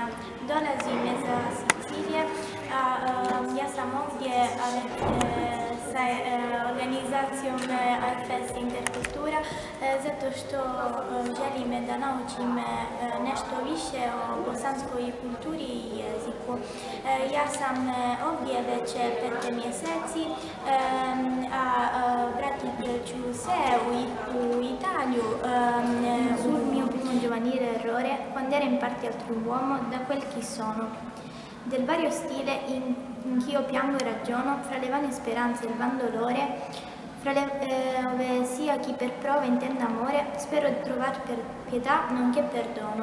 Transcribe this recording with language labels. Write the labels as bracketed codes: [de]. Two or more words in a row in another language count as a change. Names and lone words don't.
[bs] Dolazim iz Sicilije, a ja sam ovdje sa organizacijom AFS Interkultura zato što želim da naučim nešto više o bosanskoj kulturi i jeziku. Ja sam ovdje već 5 mjeseci, a vratit ću se u Italiju [it] sul mio primo giovanile errore quando ero in parte altr'uomo da quel chi sono. Del vario stile in ch'io piango e ragiono, fra le vane speranze e il van dolore, fra le ove sia chi per prova intenda amore, spero di trovar per pietà nonché perdono.